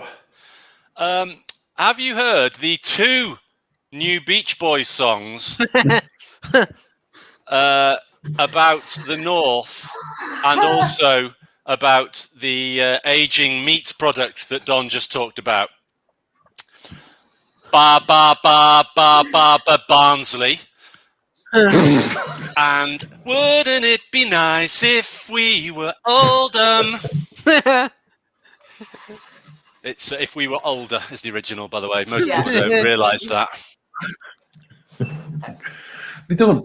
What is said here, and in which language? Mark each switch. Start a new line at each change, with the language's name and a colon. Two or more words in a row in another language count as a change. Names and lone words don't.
English: Have you heard the 2 new Beach Boys songs about the North and also about the aging meat product that Don just talked about? Ba ba ba ba ba ba Barnsley. And wouldn't it be nice if we were Oldham? It's If We Were Older is the original, by the way. Most people don't realise that. They don't.